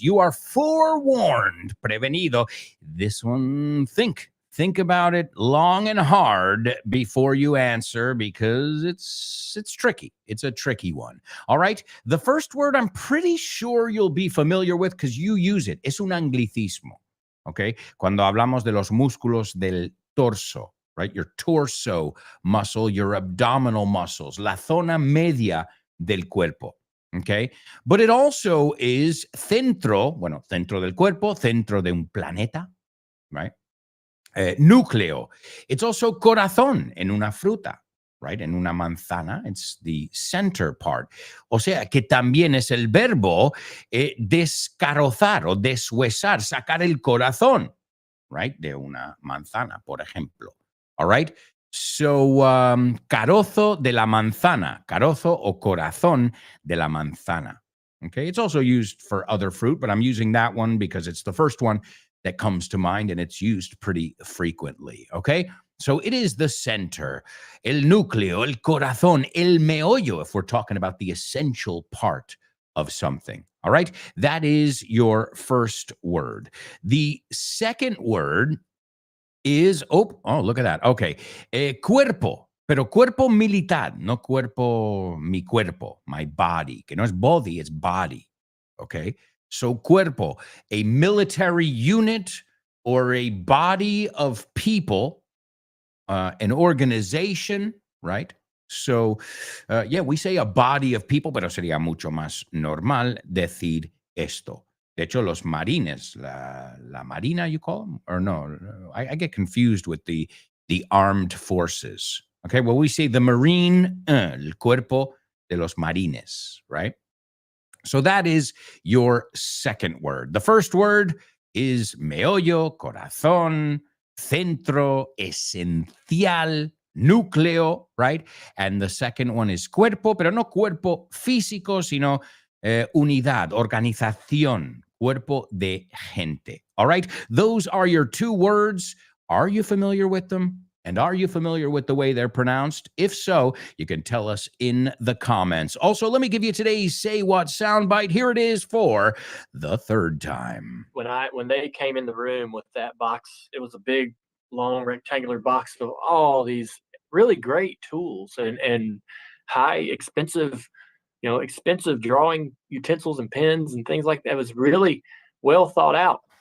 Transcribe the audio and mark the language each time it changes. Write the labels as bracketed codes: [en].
[en] You are forewarned, prevenido. This one, think about it long and hard before you answer, because it's tricky. It's a tricky one. All right. The first word I'm pretty sure you'll be familiar with because you use it. [es] Es un anglicismo. Okay. Cuando hablamos de los músculos del torso, right? [en] Your torso muscle, your abdominal muscles, [es] la zona media del cuerpo. [en] Okay. But it also is [es] centro del cuerpo, centro de un planeta, right? Núcleo. [en] It's also [es] corazón en una fruta, right? En una manzana. [en] It's the center part. [es] O sea, que también es el verbo descarozar o deshuesar, sacar el corazón, right? De una manzana, por ejemplo. [en] All right? So, [es] carozo de la manzana. Carozo o corazón de la manzana. Okay? [en] It's also used for other fruit, but I'm using that one because it's the first one that comes to mind, and it's used pretty frequently, okay? So it is the center, [es] el núcleo, el corazón, el meollo, [en] if we're talking about the essential part of something, all right? That is your first word. The second word is, oh, look at that, okay. [es] Cuerpo, pero cuerpo militar, no cuerpo, mi cuerpo, [en] my body, [es] que no es body, [en] it's body, okay? So cuerpo, a military unit or a body of people, an organization, right? So, we say a body of people, [es] pero sería mucho más normal decir esto. De hecho, los marines, la marina, [en] you call them? Or no, I get confused with the armed forces. Okay, well, we say the marine, [es] el cuerpo de los marines, [en] right? So that is your second word. The first word is meollo, corazón, centro, esencial, núcleo, right? And the second one is [es] cuerpo, pero no cuerpo físico, sino unidad, organización, cuerpo de gente. [en] All right? Those are your two words. Are you familiar with them? And are you familiar with the way they're pronounced? If so, you can tell us in the comments. Also, let me give you today's Say What soundbite. Here it is for the third time. When they came in the room with that box, it was a big, long, rectangular box of all these really great tools and high, expensive drawing utensils and pens and things like that. It was really well thought out.